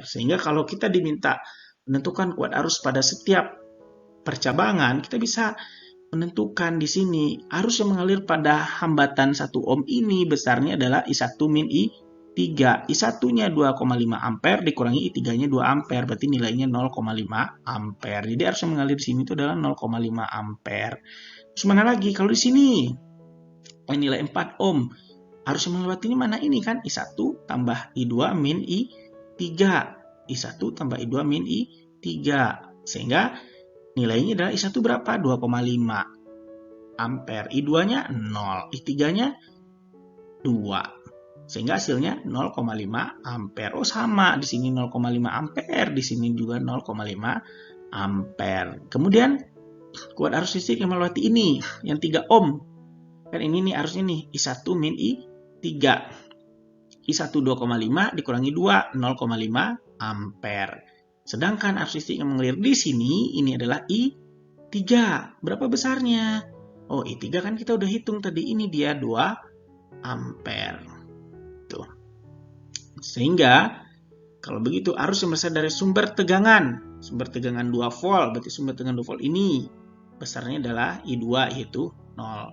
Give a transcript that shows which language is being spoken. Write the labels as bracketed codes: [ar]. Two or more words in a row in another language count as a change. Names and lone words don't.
[id] Sehingga kalau kita diminta menentukan kuat arus pada setiap percabangan, kita bisa menentukan di sini arus yang mengalir pada hambatan 1 ohm ini besarnya adalah I1 min I3. I1-nya 2,5 ampere dikurangi I3-nya 2 ampere, berarti nilainya 0,5 ampere. Jadi arus yang mengalir di sini itu adalah 0,5 ampere. Terus mana lagi? Kalau di sini nilai 4 ohm, arus yang melewati ini mana ini kan? I1 tambah I2 min I3. I1 tambah I2 min I3. Sehingga nilainya adalah I1 berapa? 2,5 ampere. I2-nya 0. I3-nya 2. Sehingga hasilnya 0,5 ampere. Oh, sama. Di sini 0,5 ampere. Di sini juga 0,5 ampere. Kemudian, kuat arus listrik yang melewati ini. Yang 3 ohm. Kan ini nih arusnya nih. I1 min I3. I1 2,5 dikurangi 2. 0,5 ampere. Sedangkan arus listrik yang mengalir di sini, ini adalah I3. Berapa besarnya? Oh, I3 kan kita udah hitung tadi. Ini dia 2 ampere. Tuh. Sehingga, kalau begitu arus yang berasal dari sumber tegangan 2 volt, berarti sumber tegangan 2 volt ini besarnya adalah I2 yaitu 0.